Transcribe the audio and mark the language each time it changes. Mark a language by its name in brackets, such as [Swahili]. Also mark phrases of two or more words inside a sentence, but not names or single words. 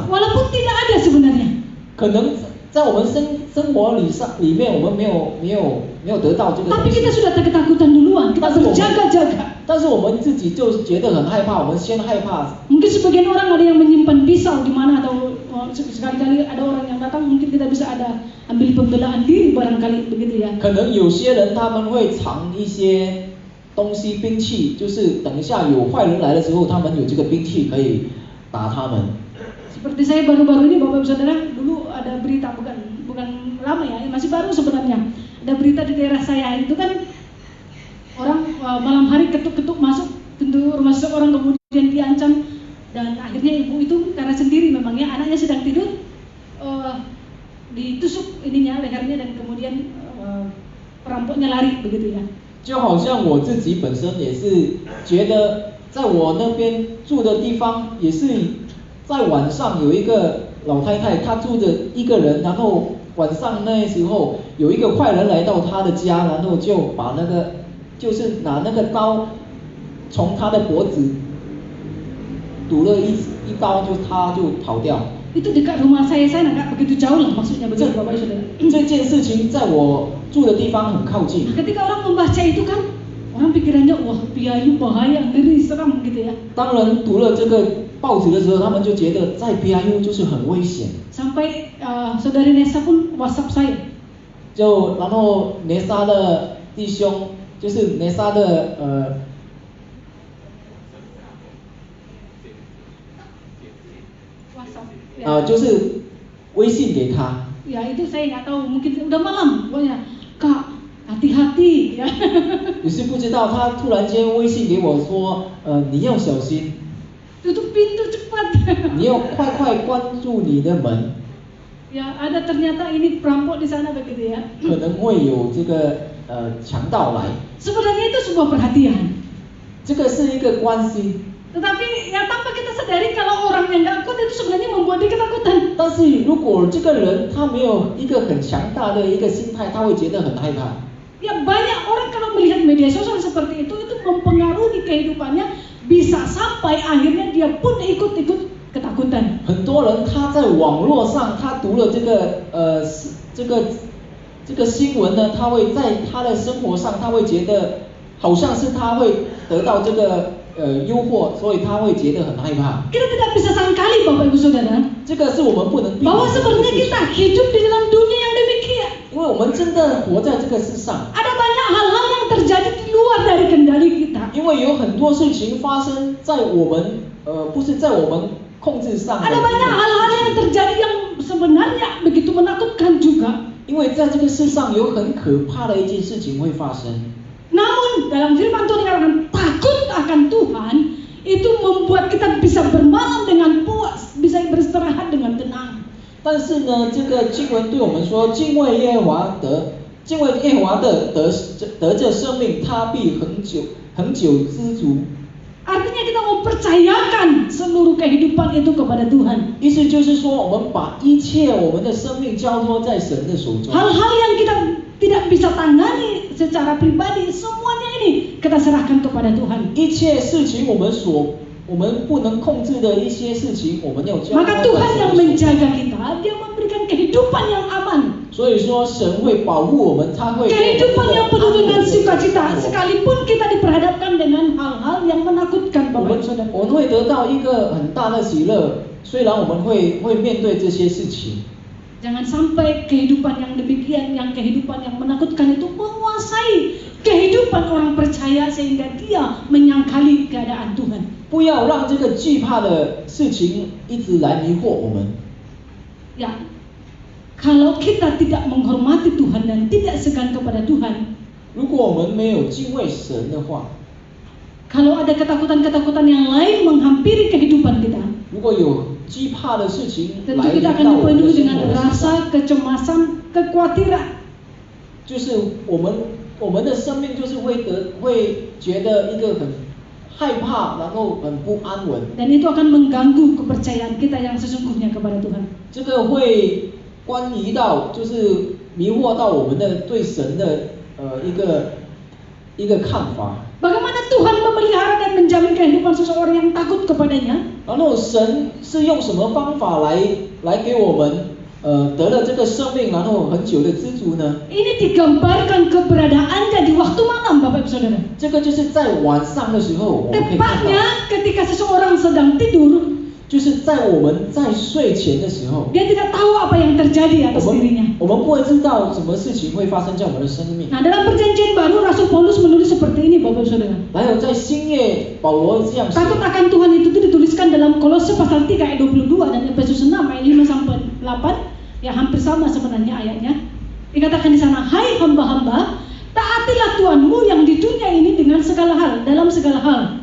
[Indonesian] Walaupun tidak ada sebenarnya. [Chinese] 可能在我们生活里面，我们没有得到这个东 [Indonesian] Tapi [Chinese] 西。 [Indonesian] kita sudah ketakutan duluan, kita berjaga-jaga. [Chinese] 但是我们自己就觉得很害怕，我们先害怕。 [Indonesian] Mungkin sebagian orang ada yang menyimpan pisau di mana atau sekali-kali ada orang yang datang, mungkin kita bisa ada ambil pembelaan diri barangkali begitu ya. [Chinese] 可能有些人他们会藏一些东西兵器，就是等一下有坏人来的时候，他们有这个兵器可以打他们。 [Indonesian] Seperti saya baru-baru ini Bapak Ibu Saudara, dulu ada berita bukan lama ya, masih baru sebenarnya. Ada berita di daerah saya itu kan orang malam hari ketuk-ketuk masuk pintu rumah seseorang kemudian diancam dan akhirnya ibu itu karena sendiri memang ya anaknya sedang tidur ditusuk ininya lehernya dan kemudian perampoknya lari begitu ya. [Chinese] 就好像我自己本身也是觉得，在我那边住的地方，也是在晚上有一个老太太，她住着一个人，然后晚上那时候有一个坏人来到她的家，然后就把就是拿那个刀从她的脖子堵了一刀，她就逃掉。 [Indonesian] Itu dekat rumah saya nggak begitu jauh lah maksudnya begitu Bapak Ibu Saudara. [Chinese] 这件事情在我住的地方很靠近。 [Indonesian] Ketika orang membaca itu kan orang pikirannya wah PIU bahaya, ngeri, seram gitu ya. [Chinese] 当人读了这个报纸的时候，他们就觉得在 PIU 就是很危险。 [Indonesian] Sampai saudari Nesa pun WhatsApp saya. [Chinese] 然后雷莎的弟兄，就是雷莎的 WhatsApp. 就是微信给他。 [Indonesian] Ya itu saya nggak tahu, mungkin udah malam pokoknya. Kak, hati-hati ya. [Chinese] 也是不知道，他突然间微信给我说，你要小心， [Indonesian] Tutup pintu cepat. [Chinese] 你要快关住你的门， [Indonesian] Ya ada ternyata ini perampok di sana begitu ya. [Chinese] 可能会有这个强盗来。 [Indonesian] Sebenarnya itu sebuah perhatian. [Chinese] 这个是一个关系， [Indonesian] Tetapi ya tanpa kita sadari kalau orang yang nggak kuat itu sebenarnya membuat dia ketakutan. [Chinese] 但是如果这个人他没有一个很强大的一个心态，他会觉得很害怕。 [Indonesian] Ya banyak orang kalau melihat media sosial seperti itu mempengaruhi kehidupannya, bisa sampai akhirnya dia pun ikut-ikut ketakutan. [Chinese] 很多人他在网络上，他读了这个新闻呢，他会在他的生活上，他会觉得好像是他会得到这个诱惑，所以他会觉得很害怕。 [Indonesian] Kita tidak bisa sangkali Bapak Ibu Saudara [Chinese] 这个是我们不能避免 [Indonesian] bahwa [Chinese] 的事 [Indonesian] sebenarnya [Chinese] 情， [Indonesian] kita hidup di dalam dunia yang demikian. [Chinese] 因为我们真的活在这个世上， [Indonesian] Ada banyak hal-hal yang terjadi di luar dari kendali kita. [Chinese] 因为有很多事情发生在我们不是在我们控制上的。 [Indonesian] Ada banyak hal-hal yang terjadi yang sebenarnya begitu menakutkan juga. [Chinese] 因为在这个世上有很可怕的一件事情会发生。 [Indonesian] Namun dalam firman Tuhan dikatakan takut akan Tuhan itu membuat kita bisa bermalam dengan puas, bisa beristirahat dengan tenang. [Chinese] 但是呢，这个经文对我们说，敬畏耶和华的得着生命，他必恒久知足。 [Indonesian] Artinya kita mempercayakan seluruh kehidupan itu kepada Tuhan. [Chinese] 意思就是说，我们把一切我们的生命交托在神的手中。 [Indonesian] Hal-hal yang kita tidak bisa tangani secara pribadi, semuanya ini kita serahkan kepada Tuhan. [Chinese] 一切事情我们不能控制的一些事情，我们要交托 [Indonesian] Maka [Chinese] 在 [Indonesian] Tuhan [Chinese] 神 [Indonesian] yang [Chinese] 的手中。 [Indonesian] menjaga kita, Dia memberikan kehidupan yang aman. [Chinese] 所以说，神会保护我们，他会 [Indonesian] Kehidupan yang penuh dengan sukacita, [Chinese] 我 [Indonesian] sekalipun kita diperhadapkan dengan hal-hal yang menakutkan, Bapak Ibu Saudara. [Chinese] 们会得到一个很大的喜乐，虽然我们会面对这些事情。 [Indonesian] Jangan sampai kehidupan yang demikian, yang kehidupan yang menakutkan itu menguasai kehidupan orang percaya sehingga dia menyangkali keadaan Tuhan. [Chinese] 不要让这个惧怕的事情一直来迷惑我们。 [Indonesian] Ya, kalau kita tidak menghormati Tuhan dan tidak segan kepada Tuhan, [Chinese] 如果我们没有敬畏神的话， [Indonesian] kalau ada ketakutan-ketakutan yang lain menghampiri kehidupan kita, [Chinese] 如果有惧怕的事情 [Indonesian] tentu [Chinese] 来临 [Indonesian] kita akan [Chinese] 到我们的 [Indonesian] dipenuhi [Chinese] 生 [Indonesian] dengan [Chinese] 活的时候， [Indonesian] rasa kecemasan, kekhawatiran. [Chinese] 就是我们的生命就是会觉得一个很害怕，然后很不安稳， [Indonesian] Dan itu akan mengganggu kepercayaan kita yang sesungguhnya kepada Tuhan. [Chinese] 这个会关于到就是迷惑到我们的对神的一个看法。 [Indonesian] Bagaimana Tuhan memelihara dan menjamin kehidupan seseorang yang takut kepadanya? [Chinese] 然后神是用什么方法来给我们得了这个生命，然后很久的知足呢？ [Indonesian] Ini digambarkan keberadaannya di waktu malam, Bapak Ibu Saudara. [Chinese] 这个就是在晚上的时候，我们可以看到， [Indonesian] Tepatnya ketika seseorang sedang tidur, [Chinese] 就是在我们在睡前的时候， [Indonesian] dia tidak tahu apa yang terjadi atas dirinya. [Chinese] 我们不会知道什么事情会发生在我们的生命。 [Indonesian] Nah, dalam perjanjian baru Rasul Paulus menulis seperti ini, Bapak Ibu Saudara. [Chinese] 还有在新约，保罗这样写， [Indonesian] Takut akan Tuhan itu dituliskan dalam Kolose pasal 3 ayat 22 dan Efesus 6 ayat 5 sampai 8. Ya hampir sama sebenarnya ayatnya. Dikatakan di sana, hai hamba-hamba, taatilah Tuhanmu yang di dunia ini dengan segala hal, dalam segala hal.